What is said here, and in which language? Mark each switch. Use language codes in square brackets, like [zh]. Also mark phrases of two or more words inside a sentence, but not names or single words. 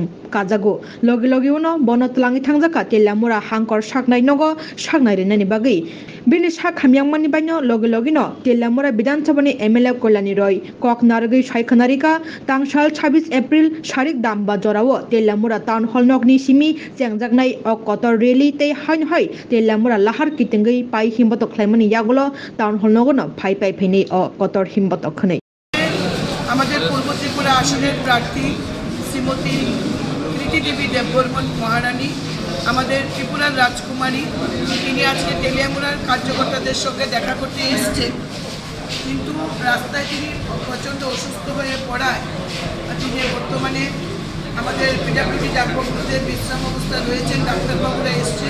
[trp] काजागो लगे लगे उनो बनतलाङै थांजाका तेल्यामुरा हांकर साकनाय नगो साकनाय रेनानि बागै बिनि साखामियांमानि बायनो लगे लगेनो तेल्यामुरा विधानसभानि एमएलए कल्याणी रय कक नारगै सायखनारिका तांसाल 26 एप्रिल सारिक दामबा जरावो तेल्यामुरा टाउन हल नगनि सिमी जेंजाकनाय अ कतर रेली तै हाय तेल्यामुरा लाहार कितिङै पाइ हिमबतक ख्लायमानि यागलो टाउन हल नगनो फाइ फैनै अ कतर हिमबतक खनै [bn] আমাদের পূর্ব ত্রিপুরা আসনের প্রার্থী শ্রীমতী কৃতি দেবী দেববর্মন মহারানী আমাদের ত্রিপুরার রাজকুমারী তিনি আজকে তেলিয়ামুড়ার কার্যকর্তাদের সঙ্গে দেখা করতে এসেছেন কিন্তু রাস্তায় তিনি প্রচণ্ড অসুস্থ হয়ে পড়ায় তিনি বর্তমানে আমাদের পিডাব্লিউডি ডাক্তারবাবুতে বিশ্রাম অবস্থায় রয়েছেন ডাক্তারবাবুরা এসেছেন